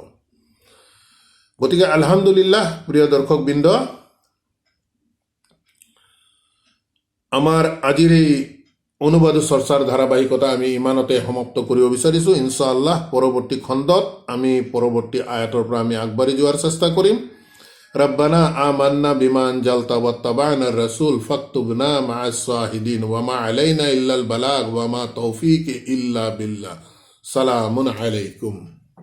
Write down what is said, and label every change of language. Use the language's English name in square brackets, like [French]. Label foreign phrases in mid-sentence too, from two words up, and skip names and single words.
[Assamese] গতিকে আলহামদুলিল্লাহ প্ৰিয় দৰ্শকবৃন্দ, আমাৰ আজিৰ এই অনুবাদ চৰ্চাৰ ধাৰাবাহিকতা আমি ইমানতে সমাপ্ত কৰিব বিচাৰিছোঁ। ইনশাআল্লাহ পৰৱৰ্তী খণ্ডত আমি পৰৱৰ্তী আয়াতৰ পৰা আমি আগবাঢ়ি যোৱাৰ চেষ্টা কৰিম। [Arabic] ربنا آمنا بما أنزلت واتبعنا الرسول فاكتبنا مع الشاهدين وما علينا إلا البلاغ وما توفيق إلا بالله سلام عليكم.